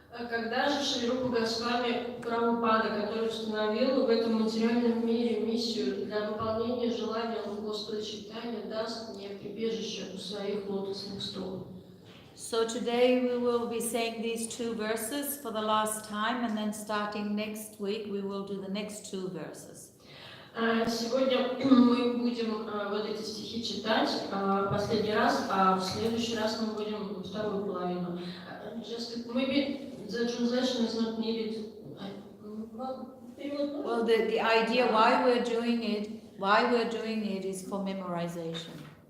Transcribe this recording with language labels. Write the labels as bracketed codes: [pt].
[ru] когда же Шри Рупа Госвами Прабхупада, который установил в этом материальном мире миссию для выполнения желания Господа Чайтанья, даст мне прибежище у своих лотосных стоп? [en] So today we will be saying these two verses for the last time, and then starting next week we will do the next two verses. [ru] Сегодня мы будем вот эти стихи читать последний раз, а в следующий раз мы будем вторую половину. [en] Just the translation is not needed. Well, the idea why we're doing it is for memorization.